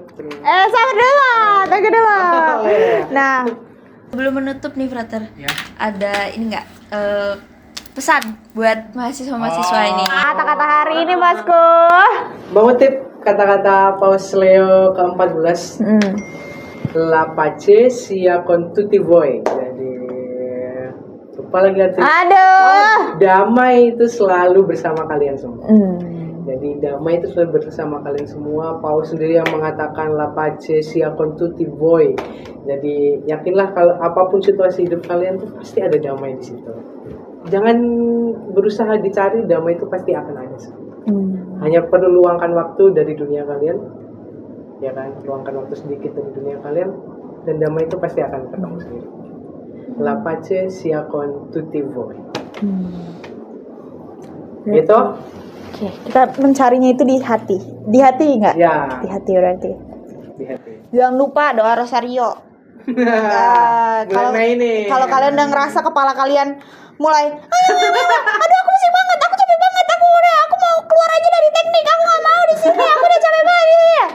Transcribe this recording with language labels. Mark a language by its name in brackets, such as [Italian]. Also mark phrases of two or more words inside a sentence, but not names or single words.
[Indonesian] Sabar dulu, tunggu dulu. Nah, Sebelum menutup nih Frater, Ya. ada ini nggak pesan buat mahasiswa-mahasiswa ini? kata-kata hari ini Bosku. Mengutip kata-kata Paus Leo ke-14, [Italian] La pace sia con tutti voi. [Indonesian] Jadi lupa lagi artinya. Aduh. Damai itu selalu bersama kalian semua. Jadi damai itu selalu bersama kalian semua. Paus sendiri yang mengatakan [Italian] La pace sia con tutti voi. [Indonesian] Jadi yakinlah kalau apapun situasi hidup kalian tuh pasti ada damai di situ. Jangan berusaha dicari, damai itu pasti akan ada. Hanya perlu luangkan waktu dari dunia kalian, ya kan? Luangkan waktu sedikit dari dunia kalian, dan damai itu pasti akan ketemu sendiri. [Italian] La pace sia con tutti voi. [Indonesian] Itu? Oke, kita mencarinya itu di hati. Di hati nggak? Ya. Di hati berarti. Di hati. Jangan lupa doa rosario. Kalau kalian udah ngerasa kepala kalian mulai, aduh aku pusing banget, aku capek banget, aku mau keluar aja dari teknik, aku nggak mau di sini, aku udah capek banget.